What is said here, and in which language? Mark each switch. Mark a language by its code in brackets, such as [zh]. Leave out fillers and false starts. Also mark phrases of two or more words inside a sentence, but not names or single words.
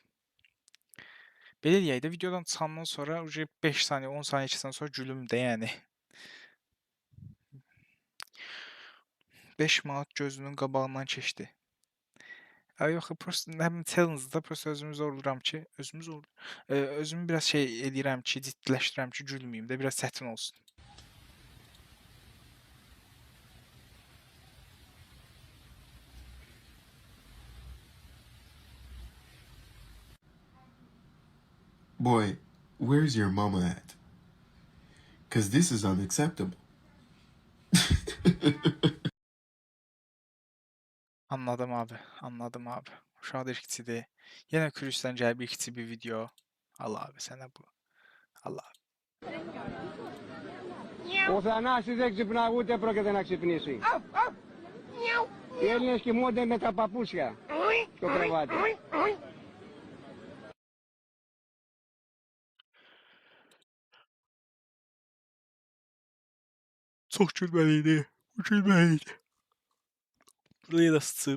[az] Belə deyək də videodan çıxandan sonra 5 saniyə, 10 saniyə keçəndən sonra gülüm də yəni. 5 manat gözünün qabağından keçdi. Ay yox, prosta həm challenge-da prosta özümü zorluram ki, özümü biraz şey eləyirəm ki, ciddiləşdirirəm ki, gülməyim də biraz çətin olsun. [en] Boy, where's your mama at? Because this is unacceptable. [tr] Anladım abi, anladım abi. [az] Uşaq da irkçidir. Yenə Kürüsdən gəlib irkçi bir video. Allah abi sənə bu. Allah abi. [el] Ο Θανάσης δεν ξυπνά ούτε πρόκειται να ξυπνήσει. Οι Έλληνες κοιμούνται με τα παπούσια στο κρεβάτι. [az] Çox gülməliydi. Bu gülməliydi. Burada yenə sıçıb.